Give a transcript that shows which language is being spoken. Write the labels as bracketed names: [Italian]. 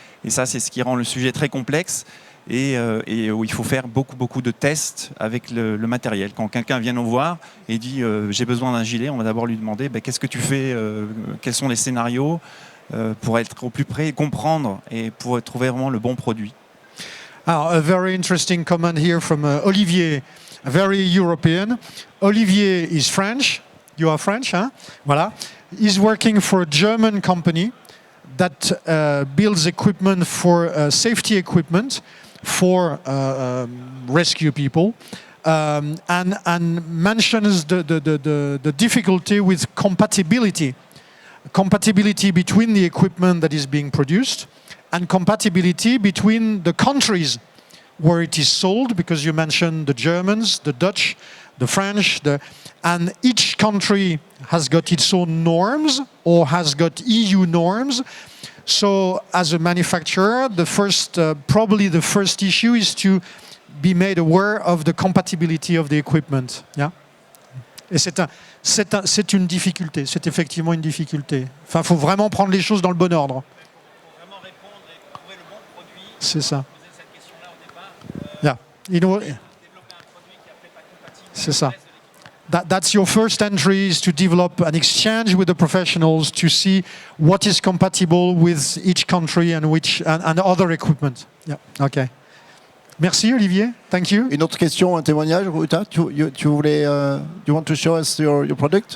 [French] Et ça, c'est ce qui rend le sujet très complexe et où il faut faire beaucoup, beaucoup de tests avec le matériel. Quand quelqu'un vient nous voir et dit « j'ai besoin d'un gilet », on va d'abord lui demander qu'est-ce que tu fais, quels sont les scénarios pour être au plus près et comprendre et pour trouver vraiment le bon produit. [English] Alors, a very interesting comment here from Olivier, very European. Olivier is French. You are French, huh? Voilà. He's working for a German company that builds equipment for safety equipment for rescue people. And mentions the difficulty with compatibility between the equipment that is being produced and compatibility between the countries where it is sold, because you mentioned the Germans, the Dutch, the French, and each country has got its own norms or has got EU norms. So as a manufacturer, probably the first issue is to be made aware of the compatibility of the equipment. Yeah? [French] Et c'est une difficulté, c'est effectivement une difficulté. Enfin, il faut vraiment prendre les choses dans le bon ordre. Il faut vraiment répondre et trouver le bon produit. C'est ça. Poser cette question-là au départ. Yeah. C'est ça. [English] That's your first entry, is to develop an exchange with the professionals to see what is compatible with each country and other equipment. Yeah. Okay. Merci Olivier, thank you. [French] Une autre question, un témoignage, Uta, tu voulais, [English] you want to show us your product?